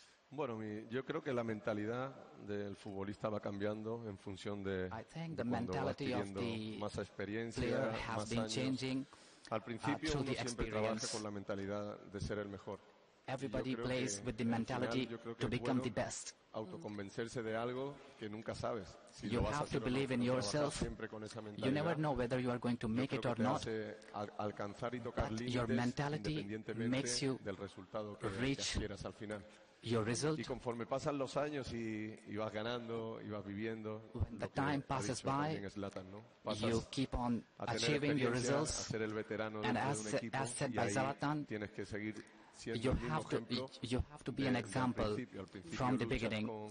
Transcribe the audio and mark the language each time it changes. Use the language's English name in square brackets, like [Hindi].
[Spanish] Bueno, yo creo que la mentalidad del futbolista va cambiando en función de cuando va adquiriendo más experiencia, más años. Al principio uno siempre trabaja con la mentalidad de ser el mejor. [English] Everybody plays with the mentality to become the best. [Spanish] Autoconvencerse de algo que nunca sabes. Si [English] you have to believe in yourself. You never know whether you are going to make it or not. But your mentality makes you reach your result. [Spanish] Y conforme pasan los años y vas ganando y vas viviendo, [English] when the time passes by, you keep on achieving your results. And as said by Zlatan, you have to be an example from the beginning.